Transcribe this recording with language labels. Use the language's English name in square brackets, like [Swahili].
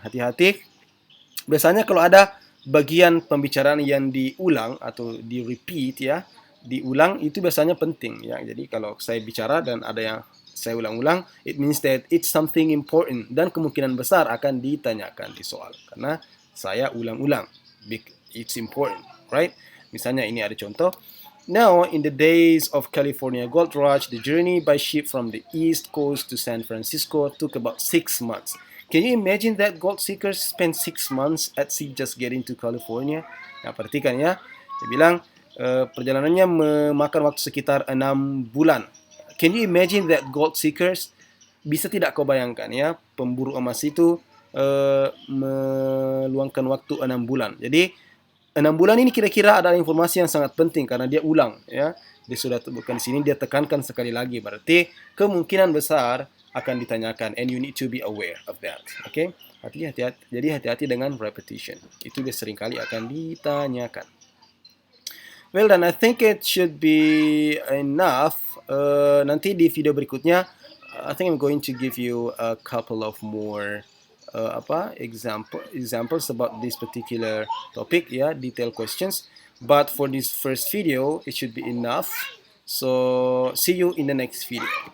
[Indonesian] Hati-hati, biasanya kalau ada bagian pembicaraan yang diulang atau di repeat, ya, diulang, itu biasanya penting, ya. Jadi kalau saya bicara dan ada yang saya ulang-ulang, [English] it means that it's something important, [Indonesian] dan kemungkinan besar akan ditanyakan di soal karena saya ulang-ulang. [English] It's important, right? [Indonesian] Misalnya ini ada contoh. [English] Now, in the days of California gold rush, the journey by ship from the East Coast to San Francisco took about 6 months. Can you imagine that gold seekers spent 6 months at sea just getting to California? [Indonesian] Nah, perhatikan, ya. Dia bilang, perjalanannya memakan waktu sekitar 6 bulan. [English] Can you imagine that gold seekers? [Indonesian] Bisa tidak kau bayangkan ya, pemburu emas itu meluangkan waktu 6 bulan. Jadi 6 bulan ini kira-kira adalah informasi yang sangat penting karena dia ulang ya. Dia sudah bukan di sini, dia tekankan sekali lagi. Berarti kemungkinan besar akan ditanyakan, [English] and you need to be aware of that. [Indonesian] Oke, hati-hati. Jadi hati-hati dengan repetition. Itu dia seringkali akan ditanyakan. [English] Well, then I think it should be enough. [Indonesian] Nanti di video berikutnya, [English] I think I'm going to give you a couple of more examples about this particular topic, ya, detailed questions. But for this first video, it should be enough. So see you in the next video.